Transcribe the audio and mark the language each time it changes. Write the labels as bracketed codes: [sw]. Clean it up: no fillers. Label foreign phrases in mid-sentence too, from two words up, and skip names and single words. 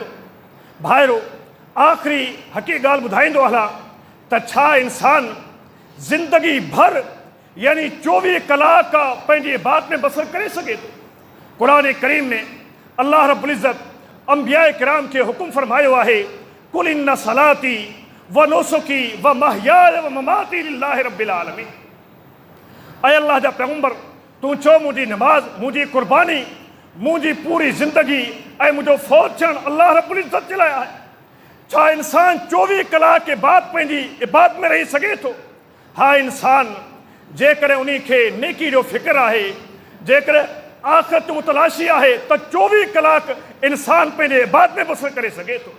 [sd] भाइरो, आख़िरी हक़ीक़त ॻाल्हि ॿुधाईंदो हलां त छा इंसान ज़िंदगी भर यानी 24 कलाक पंहिंजी इबादत में बसर करे सघे थो? क़ुरान करीम में अल्लाह रब्बुल इज़्ज़त अंबिया किराम खे हुकुम फरमायो आहे, [ar] قل إن صلاتي ونسكي ومحياي ومماتي لله رب العالمين. [sd] ऐं अल्लाह जा पैगंबर, तूं चओ मुंहिंजी नमाज़, मुंहिंजी कुर्बानी, मुंहिंजी पूरी ज़िंदगी ऐं मुंहिंजो फ़ौत थियणु अल्लाह रब्बुल इज़्ज़त जे लाइ आहे। छा इंसान 24 कलाक के बाद पंहिंजी इबादत में रही सघे थो? हा, इंसान जेकॾहिं उन खे नेकी जो फ़िक्र आहे, जेकॾहिं आख़िरत मुतलाशी आहे त 24 कलाक इंसान पंहिंजे इबादत में बसर करे सघे थो।